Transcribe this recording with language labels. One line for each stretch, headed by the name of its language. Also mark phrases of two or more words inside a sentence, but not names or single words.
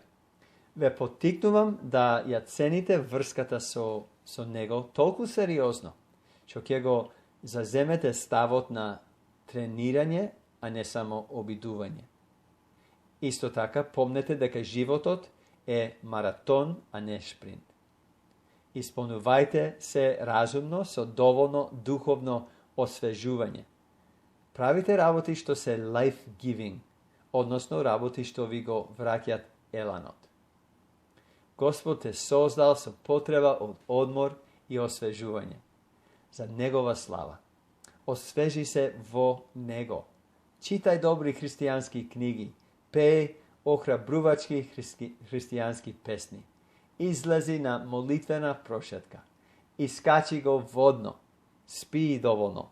Macedonian: Ве поттикнувам да ја цените врската со Него толку сериозно, што ќе го заземете ставот на тренирање, а не само обидување. Исто така, помнете дека животот е маратон, а не шпринт. Исполнувајте се разумно со доволно духовно освежување. Правите работи што се life-giving, односно работи што ви го враќат еланот. Господ те создал со потреба од одмор и освежување за негова слава. Освежи се во Него. Читај добри христијански книги, пеј охрабрувачки христијански песни. Излези на молитвена прошетка. Искачи го Водно. Спиј доволно.